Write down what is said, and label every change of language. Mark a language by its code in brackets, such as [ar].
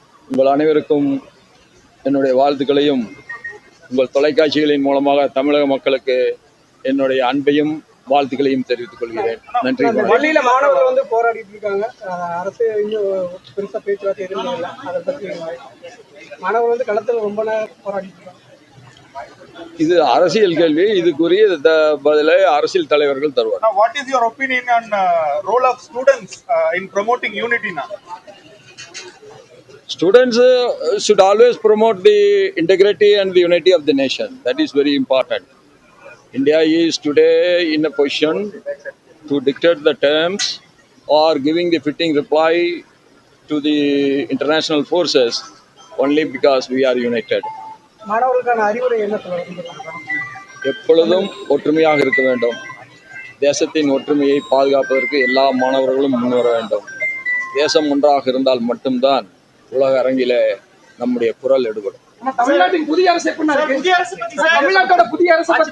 [ta] உங்கள் அனைவருக்கும் என்னுடைய வாழ்த்துக்களையும் உங்கள் தொலைக்காட்சிகளின் மூலமாக தமிழக மக்களுக்கு என்னுடைய அன்பையும் வாழ்த்துக்களையும் தெரிவித்துக் கொள்கிறேன். நன்றி. பள்ளியில மாணவர்கள் வந்து போராடிட்டு இருக்காங்க. அரசு இன்னும் பெருசா பேச்சுவார்த்தை எதுவும் இல்லை. அதை பற்றி மாணவர்கள் வந்து களத்தில் ரொம்ப நேரம் போராடிட்டு இருக்காங்க. இது அரசியல் கேள்வி. இதுக்குரிய பதிலை அரசியல் தலைவர்கள் தருவார். [en] What is your opinion on role of students in promoting unity now? Students should always promote the integrity and the unity of the nation. That is very important. India is today in a position to dictate the terms or giving the fitting reply to the international forces only because we are united. [ta] மாணவர்களுக்கான அறிவுரை என்ன சொல்லுங்க? எப்பொழுதும் ஒற்றுமையாக இருக்க வேண்டும். தேசத்தின் ஒற்றுமையை பாதுகாப்பதற்கு எல்லா மாணவர்களும் முன்வர வேண்டும். தேசம் ஒன்றாக இருந்தால் மட்டும்தான் உலக அரங்கிலே நம்முடைய குரல் எடுபடும். தமிழ்நாட்டின் புதிய அரசு தமிழ்நாட்டோட புதிய அரசு